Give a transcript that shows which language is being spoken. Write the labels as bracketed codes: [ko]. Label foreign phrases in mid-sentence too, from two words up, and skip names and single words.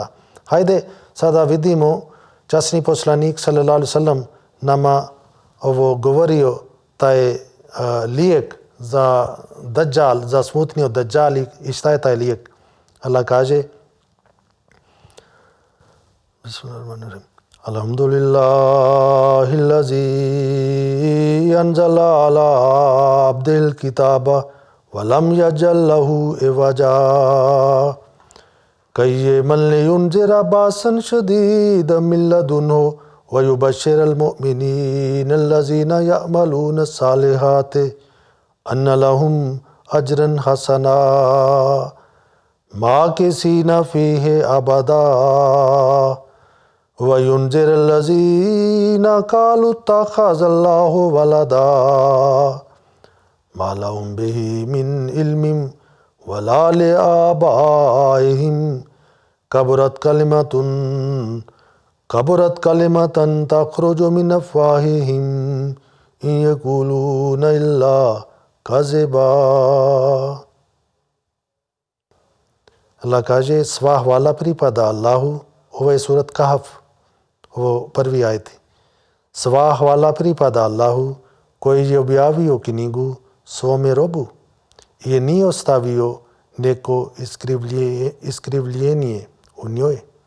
[bs] Hajde sada vidimo, časni poslanik [ar] صلى الله عليه وسلم [bs] nama ovo govorio, taj lijek za Dajjal, za smutnije od Dajjali, i šta je taj lijek? Allah kaže Bismillahirrahmanirrahim. [ar] الحمد لله الذي أنزل على عبده الكتاب ولم يجعل له عوجا قيما لينذر بأسا شديدا من لدنه ويبشر المؤمنين الذين يعملون الصالحات أن لهم أجرا حسنا ماكثين فيه أبدا وَيُنْزِرَ الَّذِينَ قَالُوا اتَّخَذَ اللَّهُ وَلَدًا مَا لَهُمْ بِهِ مِنْ عِلْمٍ وَلَا لِآبَائِهِمْ كَبُرَتْ كَلِمَةً تَخْرُجُ مِنْ أَفْوَاهِهِمْ إِنْ يَقُولُونَ إِلَّا كَذِبًا. [bs] Allah kaže sva hvala pripada Allahu. Ovo je surat Kahf, ovo prvi ajeti. Sva hvala pripada Allahu koji je objavio knjigu svome robu i nije ostavio neko iskrivljenje u njoj,